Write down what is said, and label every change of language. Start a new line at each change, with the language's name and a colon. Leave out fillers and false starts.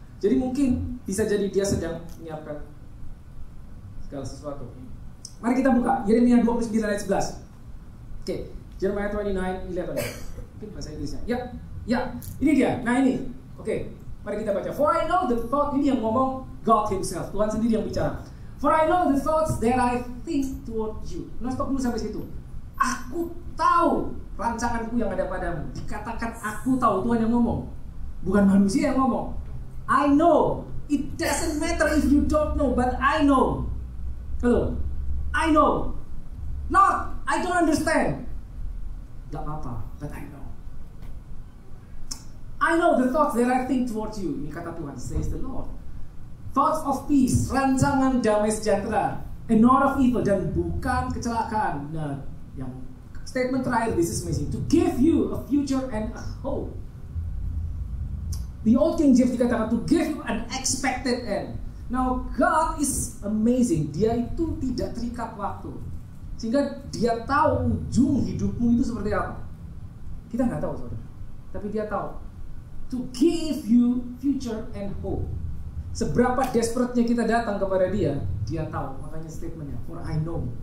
Indonesian: Jadi mungkin bisa jadi dia sedang menyiapkan segala sesuatu. Mari kita buka Yeremia 29 ayat 11. Oke, Jeremiah 29:11. Mungkin bahasa Inggrisnya. Ya, ini dia. Nah ini. Oke, mari kita baca.
English: For I know the thought,
Indonesian: ini yang ngomong
English: God Himself.
Indonesian: Tuhan sendiri yang bicara.
English: For I know the thoughts that I think toward you.
Indonesian: Nah, stop dulu sampai situ. Aku tahu rancanganku yang ada padamu. Dikatakan aku tahu, Tuhan yang ngomong. Bukan manusia yang ngomong.
English: I know. It doesn't matter if you don't know, but I know. Hello. I know. Lord, I don't understand.
Indonesian: Gak apa-apa,
English: but I know. I know the thoughts that I think towards you.
Indonesian: Ini kata Tuhan,
English: says the Lord. Thoughts of peace,
Indonesian: rancangan damai sejahtera,
English: and not of evil,
Indonesian: dan bukan kecelakaan. Nah, yang statement terakhir,
English: this is amazing. To give you a future and a hope. The old King James
Indonesian: dikatakan
English: to give you an expected end. Now, God is amazing.
Indonesian: Dia itu tidak terikat waktu. Sehingga dia tahu ujung hidupmu itu seperti apa. Kita nggak tahu, saudara. Tapi dia tahu.
English: To give you future and hope.
Indonesian: Seberapa desperate-nya kita datang kepada dia, dia tahu. Makanya statementnya,
English: for I know.